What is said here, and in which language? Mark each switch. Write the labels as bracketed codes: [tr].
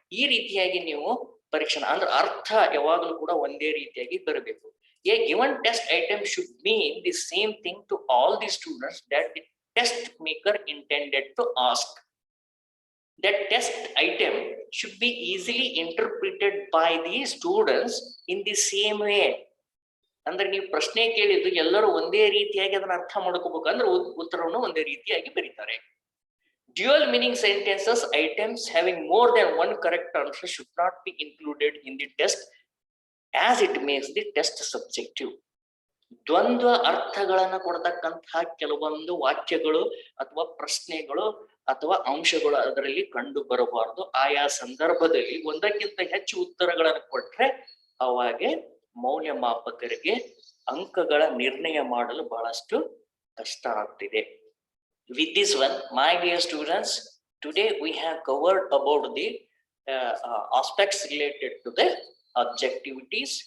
[kn] ಈ ರೀತಿಯಾಗಿ ನೀವು ಪರೀಕ್ಷೆ ಅಂದ್ರೆ ಅರ್ಥ ಯಾವಾಗಲೂ ಕೂಡ ಒಂದೇ ರೀತಿಯಾಗಿ ಬರಬೇಕು. [en] A given test item should mean the same thing to all the students that the test maker intended to ask. That test item should be easily interpreted by the students in the same way. [kn] ಅಂದ್ರೆ ನೀವು ಪ್ರಶ್ನೆ ಕೇಳಿದ್ದು ಎಲ್ಲರೂ ಒಂದೇ ರೀತಿಯಾಗಿ ಅದನ್ನ ಅರ್ಥ ಮಾಡ್ಕೋಬೇಕು ಅಂದ್ರೆ ಉತ್ತರವನ್ನು ಒಂದೇ ರೀತಿಯಾಗಿ ಬರೀತಾರೆ. [en] Dual meaning sentences, items having more than one correct answer should not be included in the test as it makes the test subjective. [kn] ದ್ವಂದ್ವ ಅರ್ಥಗಳನ್ನ ಕೊಡ್ತಕ್ಕಂತಹ ಕೆಲವೊಂದು ವಾಕ್ಯಗಳು ಅಥವಾ ಪ್ರಶ್ನೆಗಳು ಅಥವಾ ಅಂಶಗಳು ಅದರಲ್ಲಿ ಕಂಡು ಬರಬಾರದು. ಆಯಾ ಸಂದರ್ಭದಲ್ಲಿ ಒಂದಕ್ಕಿಂತ ಹೆಚ್ಚು ಉತ್ತರಗಳನ್ನು ಕೊಟ್ರೆ ಅವಾಗೆ ಮೌಲ್ಯಮಾಪಕರಿಗೆ ಅಂಕಗಳ ನಿರ್ಣಯ ಮಾಡಲು ಬಹಳಷ್ಟು ಕಷ್ಟ ಆಗ್ತಿದೆ. [en] With this one, my dear students, today we have covered about the aspects related to the objectivities.